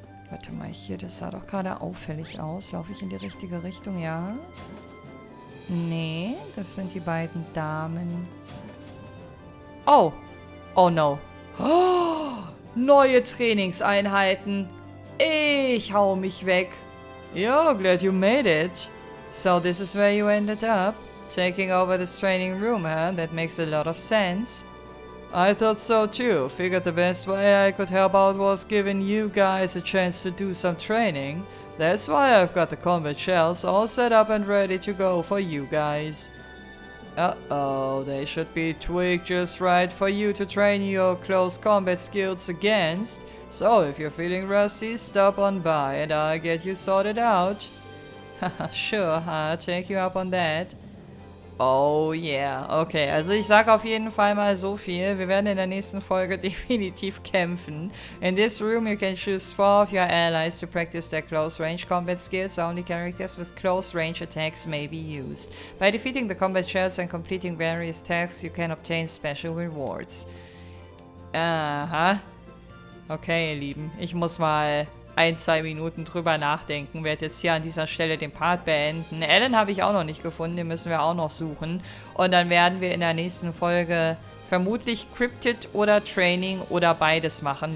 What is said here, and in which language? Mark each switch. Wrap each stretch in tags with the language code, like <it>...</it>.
<de>Warte mal, hier, das sah doch gerade auffällig aus. Laufe ich in die richtige Richtung? Ja. Nee, das sind die beiden Damen. Oh.</de> <en>Oh no.</en> <de>Oh, neue Trainingseinheiten. Ich hau mich weg.</de> <en>Yo, glad you made it. So this is where you ended up? Taking over this training room, huh? That makes a lot of sense. I thought so too. Figured the best way I could help out was giving you guys a chance to do some training. That's why I've got the combat shells all set up and ready to go for you guys. Uh-oh, they should be tweaked just right for you to train your close combat skills against. So if you're feeling rusty, stop on by and I'll get you sorted out. Haha, sure, I'll take you up on that. Oh yeah,</en> <de>okay, also ich sag auf jeden Fall mal so viel. Wir werden in der nächsten Folge definitiv kämpfen.</de> <en>In this room you can choose 4 of your allies to practice their close range combat skills. Only characters with close range attacks may be used. By defeating the combat shells and completing various tasks you can obtain special rewards. Aha.</en> <de>Okay, ihr Lieben, ich muss mal 1-2 Minuten drüber nachdenken. Werde jetzt hier an dieser Stelle den Part beenden. Ellen habe ich auch noch nicht gefunden, den müssen wir auch noch suchen. Und dann werden wir in der nächsten Folge vermutlich Cryptid oder Training oder beides machen.</de>